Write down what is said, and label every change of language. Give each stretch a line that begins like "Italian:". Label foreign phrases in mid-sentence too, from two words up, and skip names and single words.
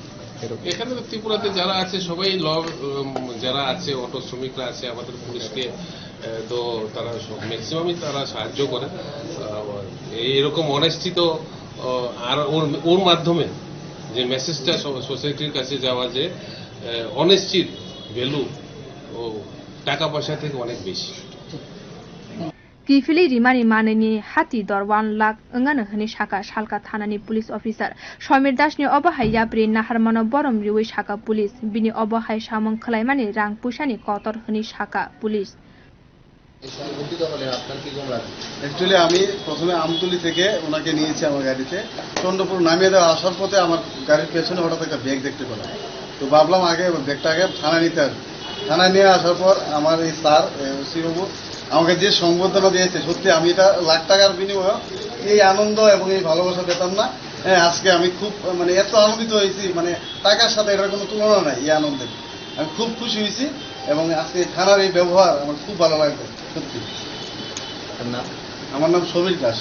Bangla: এখানে তো ত্রিপুরাতে যারা আছে সবাই যারা আছে অটো শ্রমিকরা আছে আমাদের পুলিশকে তো তারা ম্যাক্সিমামই তারা সাহায্য করে এরকম অনেস্টি তো আর ওর মাধ্যমে যে মেসেজটা সোসাইটির কাছে যাওয়া যে
English: honesty's value
Bangla: ও টাকা পয়সা থেকে অনেক বেশি
Kok Borok: Kifili rimani maneni hati dor 1 lakh ngana hani shaka salka thanani
English: police officer
Kok Borok: Somir Das ni obahai yapri naharmano borom riwi shaka police bini obahai samong khlaimani rang pusani kotor hani shaka police
Bangla: অ্যাকচুয়ালি আমি প্রথমে আমতলি থেকে ওনাকে নিয়েছি আমার গাড়িতে চন্দ্রপুর নামিয়ে দেওয়া আসার পথে আমার গাড়ির পেছনে হঠাৎ একটা ব্যাগ দেখতে পেলাম তো ভাবলাম আগে ব্যাগটা আগে থানায় নিতে আসবে থানায় নিয়ে আসার পর আমার এই স্যার ওসিবাবু আমাকে যে সংবর্ধনা দিয়েছে সত্যি আমি এটা লাখ টাকার বিনিময়ে এই আনন্দ এবং এই ভালোবাসা পেতাম না আজকে আমি খুব মানে এত আনন্দিত হয়েছি মানে টাকার সাথে এটার কোনো তুলনা নাই এই আনন্দের আমি খুব খুশি হয়েছি এবং আজকে থানার এই ব্যবহার আমার খুব ভালো লাগবে সত্যি আমার নাম সমীর দাস